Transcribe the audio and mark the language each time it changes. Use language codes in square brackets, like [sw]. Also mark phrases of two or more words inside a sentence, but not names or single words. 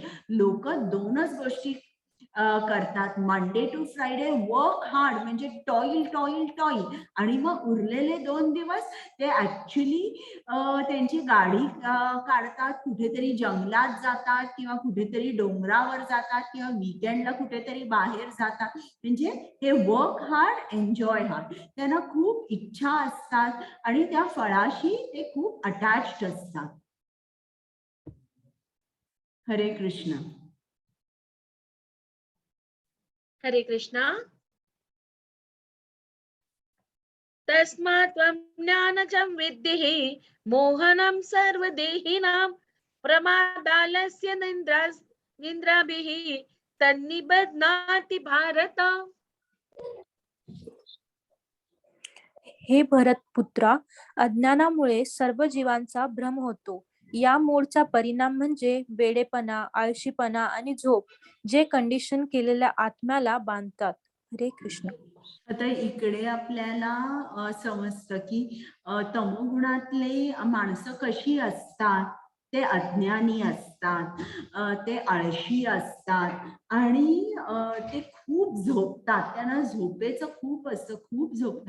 [mr] लोक दोनच गोष्टी करतात, [en] Monday to Friday work hard, [mr] म्हणजे [en] toil toil toil, [mr] आणि मग उरलेले 2 दिवस ते ऍक्च्युली त्यांची गाडी काढतात, कुठेतरी जंगलात जातात किंवा कुठेतरी डोंगरावर जातात किंवा वीकेंडला कुठेतरी बाहेर जातात. म्हणजे हे [en] work hard enjoy hard. [mr] त्यांना खूप इच्छा असतात आणि त्या फळाशी ते खूप अटॅच्ड असतात. हरे कृष्ण. हरे कृष्णा. [sa] तस्मात् त्वं ज्ञानजं विद्धि मोहनं सर्वदेहिनां प्रमादालस्य निन्द्राभिः तन्निबध्नाति भारत. [mr] हे भरत पुत्रा, अज्ञानामुळे सर्व जीवांचा भ्रम होतो. या मोडचा परिणाम म्हणजे वेडेपणा, आळशीपणा आणि झोप, जे कंडिशन केलेल्या आत्म्याला बांधतात. हरे कृष्ण. आता इकडे आपल्याला समजतं की तमोगुणातले माणसं कशी असतात. ते अज्ञानी असतात, ते आळशी असतात आणि ते खूप झोपतात. त्यांना झोपेचं खूप असतं, खूप झोपतात.